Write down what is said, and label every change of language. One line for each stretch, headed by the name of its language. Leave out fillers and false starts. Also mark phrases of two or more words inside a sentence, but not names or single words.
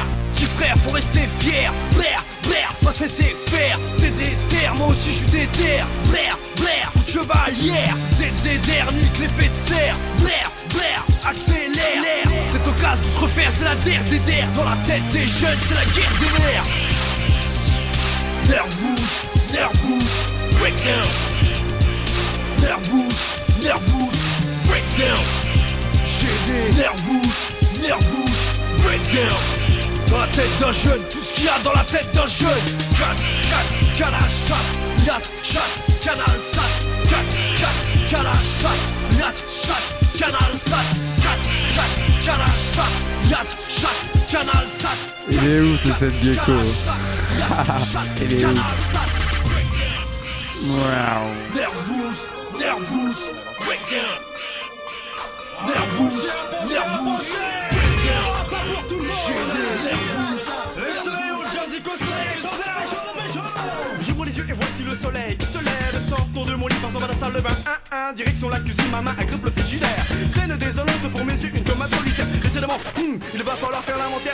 French: Petit frère, faut rester fier. Blair, pas se laisser faire. T'es déter, moi aussi je suis déter. Blair, coup de chevalière. ZZR, nique l'effet de serre. Blair, accélère. Cette occasion de se refaire, c'est la der des der. Dans la tête des jeunes, c'est la guerre des nerfs.
English: Nervous, breakdown. Nervous, breakdown.
French: J'ai des
English: nervous, breakdown.
French: Dans la tête d'un jeune, tout ce qu'il y a dans la tête d'un jeune. Canal sat, yas, chat, canal sat. Canal sat, yas, chat, canal sat. Canal sat, yas, chat, canal sat. Il est où ce cette gecko? Il est où?
English: Nervous, breakdown. Nervous, breakdown.
French: J'ai des nervous. Le soleil au
English: jazzy cosplay.
French: J'ouvre les yeux et voici le soleil qui se lève. Sortons de mon lit, passons vers la salle de bain. Direction la cuisine, ma main agrippe le frigidaire. Scène désolante pour mes yeux, une tomate solitaire. Décidément, il va falloir faire l'inventaire.